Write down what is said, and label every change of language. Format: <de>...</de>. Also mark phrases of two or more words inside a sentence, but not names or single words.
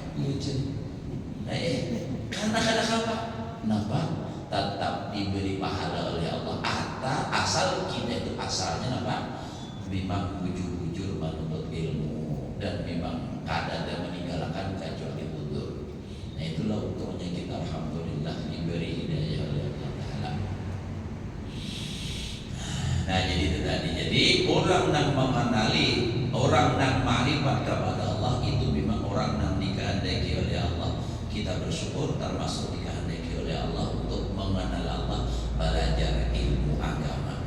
<bjn>Karena kada kawan. Kenapa?</bjn> <id>Tetap diberi pahala oleh Allah. Asal kita itu asalnya apa?</id> <bjn>Memang bujur-bujur menuntut ilmu dan memang kada ada meninggalkan kecuali udur.</bjn> <id>Nah itulah untungnya kita alhamdulillah diberi hidayah oleh Allah Taala. orang yang mengenali, orang yang ma'rifat kepada Allah itu memang orang yang dikehendaki oleh Allah. Kita bersyukur termasuk dikehendaki oleh Allah untuk mengenal Allah, belajar ilmu agama.</id>